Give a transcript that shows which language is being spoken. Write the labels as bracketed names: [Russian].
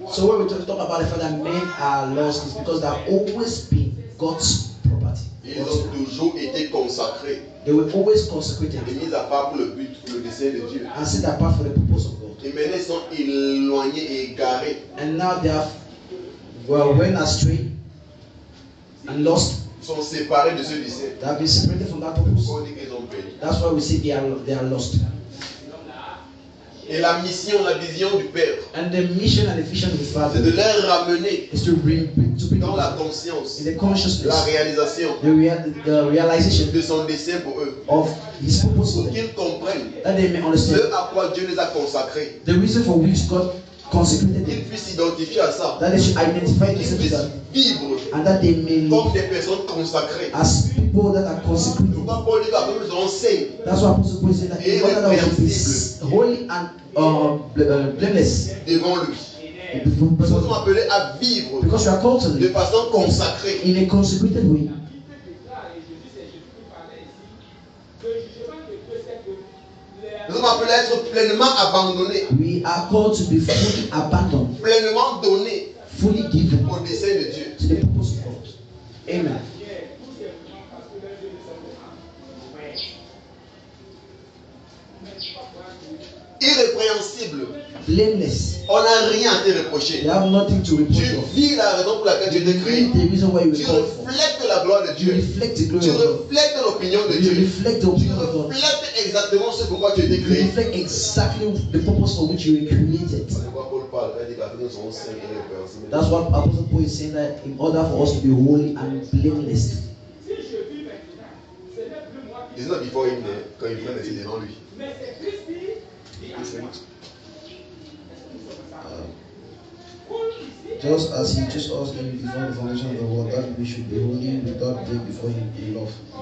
[English] So when we talk about the fact that men are lost, it's because they have always been God's property. [French] Ils ont toujours été consacrés. [English] They were always consecrated. [French] Et mis à part pour le but, pour le dessein de Dieu. [English] And set apart for the purpose of God. [French] Et maintenant ils sont éloignés et égarés. [English] And now they have went astray and lost. [French] Ils sont séparés de ce dessein. [English] They have been separated from that purpose. [French] On dit qu'ils ont perdu. [English] That's why we say they are lost. [French] Et la mission, la vision du Père, [English] and the mission and the vision of the Father, [French] c'est de les ramener [English] is to bring [French] dans la conscience, [English] in the consciousness, [French] la réalisation [English] the realization [French] de son dessein pour eux, [English] of His purpose for [French] pour [English] them, [French] qu'ils comprennent [English] that they may understand [French] ce à quoi Dieu les a consacrés, [English] the reason for which God consecrated [French] qu'ils [English] them, [French] puissent s'identifier à ça, [English] that they should identify [French] qu'ils [English] themselves to [French] puissent [English] that, [French] vivre [English] and that they may [French] comme des personnes consacrées. [English] as people that are consecrated. [French] Pourquoi Paul dit qu'après nous enseigne [English] That's why Apostle Paul said that in order that we should be holy and blameless [French] devant lui. Nous sommes appelés à vivre [English] because we are called to [French] de [English] live [French] façon consacrée. [English] in a consecrated way. [French] Nous sommes appelés à être pleinement abandonnés, [English] We are called to be fully abandoned, [French] pleinement donnés [English] fully given [French] au dessein de Dieu. [English] to the purpose of God. Amen. [French] Irrépréhensible. [English] Blameless. [French] On n'a rien à te reprocher. [English] You have nothing to [French] Tu [English] reproach of. [French] vis la raison pour laquelle tu étais créé. [English] The reason why you [French] Tu [English] were called for. [French] reflètes la gloire de [English] You [French] Dieu. [English] reflect the [French] Tu [English] glory of God. [French] reflètes l'opinion de [English] You [French] Dieu. [English] reflect the [French] Tu [English] opinion of God. [French] reflètes exactement ce pourquoi tu étais [English] You [French] créé. [English] reflect exactly the purpose for which you were created. [French] C'est pourquoi Paul parle, il dit qu'après nous sommes saints et irrépréhensibles. [English] That's what Apostle Paul is saying, that in order for us to be holy and blameless. It's not before him there, [French] quand il vient d'être devant lui. [English] Just as he chose us in before the foundation of the world, that we should be holy without blame before him in love.